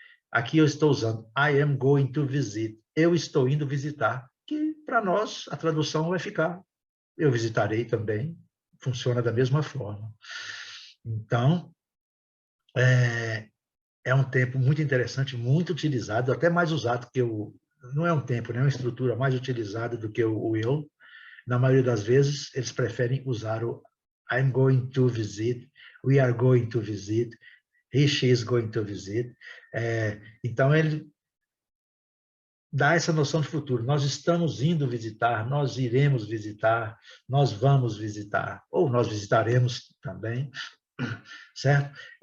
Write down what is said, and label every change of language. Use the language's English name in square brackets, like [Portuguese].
[Portuguese] Aqui eu estou usando [English] I am going to visit, [Portuguese] eu estou indo visitar, que para nós a tradução vai ficar eu visitarei também, funciona da mesma forma. Então, é um tempo muito interessante, muito utilizado, até mais usado que não é um tempo, né? É uma estrutura mais utilizada do que o will. Na maioria das vezes, eles preferem usar o [English] I'm going to visit, we are going to visit, he, she is going to visit. [Portuguese] Então, ele dá essa noção de futuro. Nós estamos indo visitar, nós iremos visitar, nós vamos visitar, ou nós visitaremos também, certo?